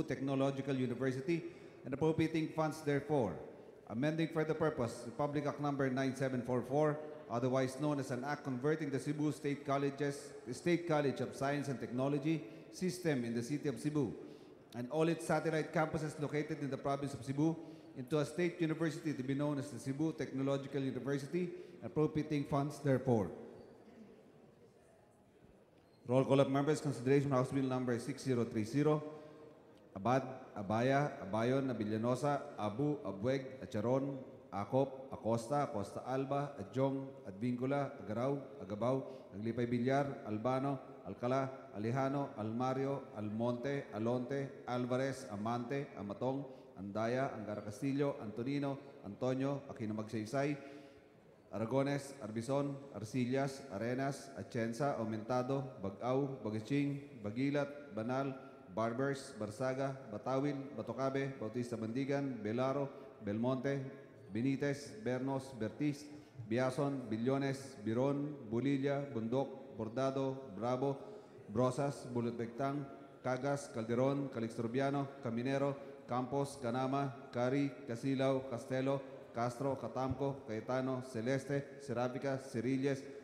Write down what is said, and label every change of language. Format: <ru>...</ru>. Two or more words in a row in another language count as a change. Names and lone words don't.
<en>Technological University and appropriating funds therefore, amending for the purpose Republic Act number 9744, otherwise known as an act converting the Cebu State College of Science and Technology system in the city of Cebu and all its satellite campuses located in the province of Cebu into a state university to be known as the Cebu Technological University, appropriating funds therefore. Roll call of members. Consideration House Bill number 6030. Abad, Abaya, Abayon, Abilianosa, Abu, Abueg, Acharon, Acop, Acosta, Acosta Alba, Adjong, Advincula, Agaraw, Agabaw, Aglipay Villar, Albano, Alcala, Alejano, Almario, Almonte, Alonte, Alvarez, Amante, Amatong, Andaya, Angara Castillo, Antonino, Antonio, Aquino Magsaysay, Aragones, Arbizon, Arcillas, Arenas, Atienza, Aumentado, Bagaw, Bagaching, Bagilat, Banal, Barbers, Barsaga, Batawil, Batocabe, Bautista Bandigan, Belaro, Belmonte, Benitez, Bernos, Bertis, Biason, Billones, Biron, Bulilla, Bundok, Bordado, Bravo, Brosas, Bulutbectang, Cagas, Calderon, Calixturbiano, Caminero, Campos, Canama, Cari, Casilaw, Castelo, Castro, Catamco, Cayetano, Celeste, Cerámica, Cerilles,</en>